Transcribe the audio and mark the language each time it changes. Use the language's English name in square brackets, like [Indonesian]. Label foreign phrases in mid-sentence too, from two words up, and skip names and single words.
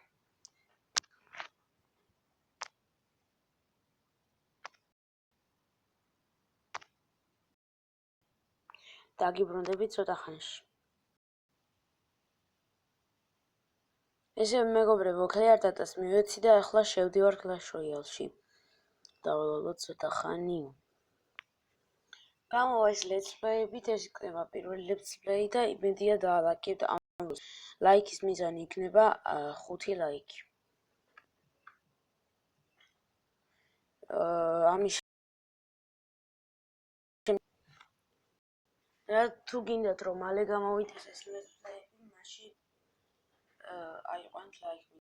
[Georgian] დაგიბრუნდები ცოტა ხანში. ესე მეგობრებო, [English] clear data- [Georgian] ს მივეცი და ახლა შევდივარ Clash Royale-ში. დავველოდოთ ცოტა ხანი. გამოვა ეს [English] let's play- [Georgian] ებით, ეს იქნება პირველი [English] let's play [Georgian] და იმედია დაალაიქებთ ამ ლაიქის მიზანი იქნება 5 ლაიქი. ამის რა თუ გინდათ რომ მალე გამოვიდეს ეს [English] let's play- [Georgian] ები, მაშინ აიყვანთ ლაიქი.